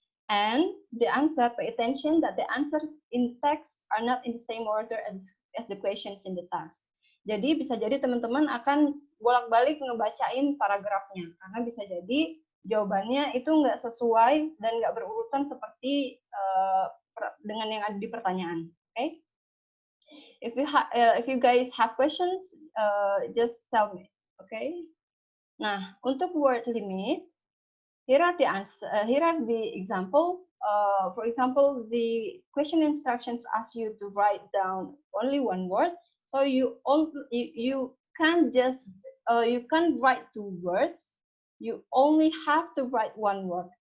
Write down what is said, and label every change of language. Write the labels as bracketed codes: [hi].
[en] And the answer, pay attention that the answers in text are not in the same order as the questions in the task. [id] Jadi bisa jadi teman-teman akan bolak-balik ngebacain paragrafnya, karena bisa jadi jawabannya itu nggak sesuai dan nggak berurutan seperti dengan yang ada di pertanyaan. [en] Okay? If you guys have questions, just tell me. Okay? [id] Nah, untuk [en] word limit, here are the example. for example, the question instructions ask you to write down only one word, so you can't just you can't write two words, you only have to write one word.